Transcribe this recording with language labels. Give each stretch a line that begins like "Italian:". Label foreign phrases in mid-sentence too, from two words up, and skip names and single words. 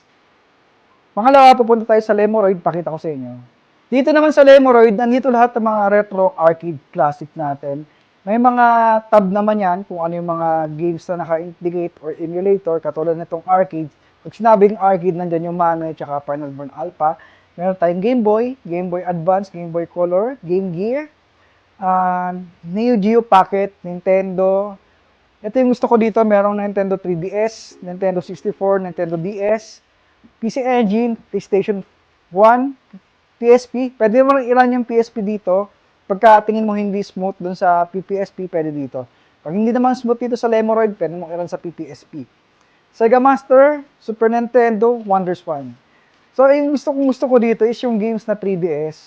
Filipino: Pangalawa, pupunta tayo sa Lemoroid, pakita ko sa inyo. Dito naman sa Lemoroid, nandito lahat ng mga
English: retro arcade classic
Filipino: natin. May mga tab naman yan kung ano yung mga games na naka-indicate
English: or emulator,
Filipino: katulad nitong arcade. Pag sinabing arcade, nandyan yung Manoy at Final Burn Alpha. Meron tayong Game Boy Advance, Game Boy Color, Game Gear, Neo Geo Pocket, Nintendo. Ito yung gusto ko dito, merong Nintendo 3DS, Nintendo 64, Nintendo DS, PC Engine, PlayStation 1, PSP. Pwede mo rin i-run yung PSP dito. Pagka tingin mo hindi smooth dun sa PPSP, pwede dito. Pag hindi naman smooth dito sa Lemoroid, pwede mo i-run sa PPSP. Sega Master, Super Nintendo, WonderSwan. So, yung gusto ko dito is yung games na 3DS.